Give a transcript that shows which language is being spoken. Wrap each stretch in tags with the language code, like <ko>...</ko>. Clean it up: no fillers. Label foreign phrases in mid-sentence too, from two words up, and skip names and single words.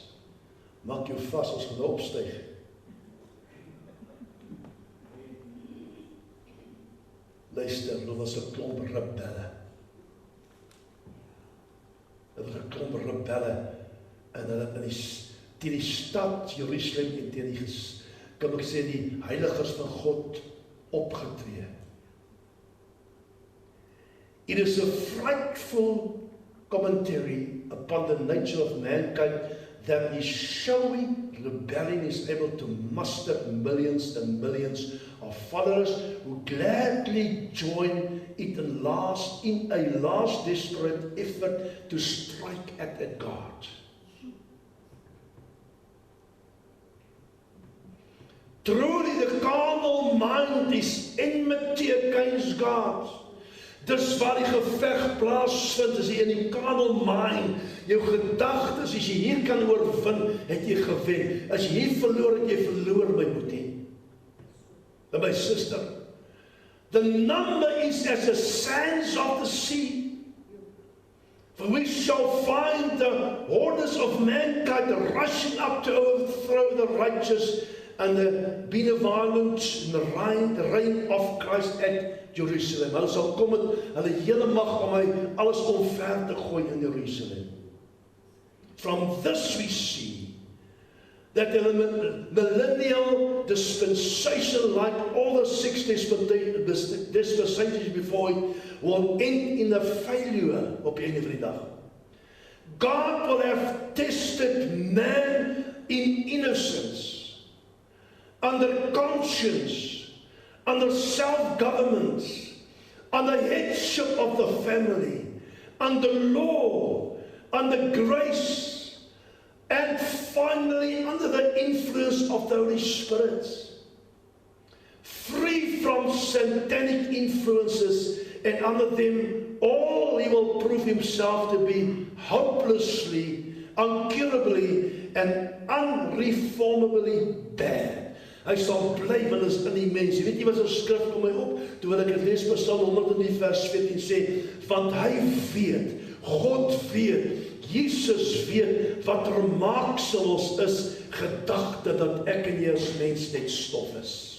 <af>Maak jou vas, ons gaan opstyg. Luister, daar was 'n klomp rebelle. Daar was 'n klomp rebelle, en hulle het in die stad Jerusalem en teen die, kan ek sê, die heiligers van God opgetree.</af> <en>It is a frightful commentary upon the nature of mankind that the showy rebellion is able to muster millions and millions of followers who gladly join it in a last desperate effort to strike at a God. Truly the carnal mind is enmity against God.</en> <af>Dis waar die geveg plaasvind, is jy in die</af> <en>carnal mind,</en> <af>jou gedagtes, as jy hier kan oorwin, het jy gewen. As jy hier verloor, het jy verloor, my boetie.</af> <en>En my sister, the number is as the sands of the sea. For we shall find the hordes of mankind rushing up to overthrow the righteous and the benevolent and the reign of Christ at Jerusalem.</en> <af>Hulle sal kom met hulle hele mag om hy alles omver te gooi in Jerusalem.</af> <en>From this we see that the millennial dispensation, like all the 6 dispensations before it, will end in a failure</en> <af>op een van die dag.</af> <en>God will have tested man in innocence, under conscience, under self-government, under headship of the family, under law, under grace, and finally under the influence of the Holy Spirit. Free from satanic influences, and under them all he will prove himself to be hopelessly, incurably, and unreformably bad.</en> <af>Hy sal bly, want is in die mens. Jy weet nie wat so skrif kom my op, toe wil ek het lees Psalm 100 vers 14 sê, want hy weet, God weet, Jesus weet, wat maaksel ons is, gedagte dat ek en jy as mens net stof is.</af>